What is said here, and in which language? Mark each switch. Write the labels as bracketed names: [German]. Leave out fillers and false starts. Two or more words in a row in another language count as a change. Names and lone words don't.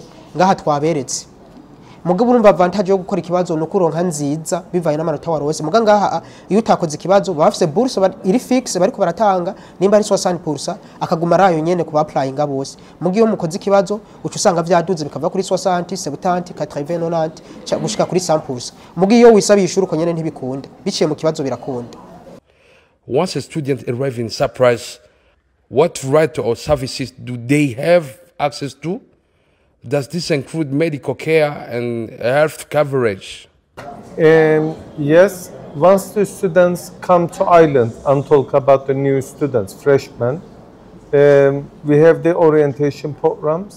[Rundi] ngaha twaberetse mugabo urumva avantage yo gukora ikibazo no kuronka nziza bivaye n'amanota warose muga ngaha iyo utakoze ikibazo bafise bourse iri fixe bariko baratanga nimba ari 60% akaguma rayo nyene kuba applying bose mugiyo mukoze ikibazo ucu usanga vyaduze bikava kuri 60 70 80 90 gushika kuri 100% mugiyo wisabisha uruko nyene ntibikunda biciye mu kibazo birakunda. [English] Once a student arrive in Cyprus, what right or services do they have access to? Does this include medical care and health coverage? Yes, once the students come to Ireland and talk about the new students, freshmen, we have the orientation programs.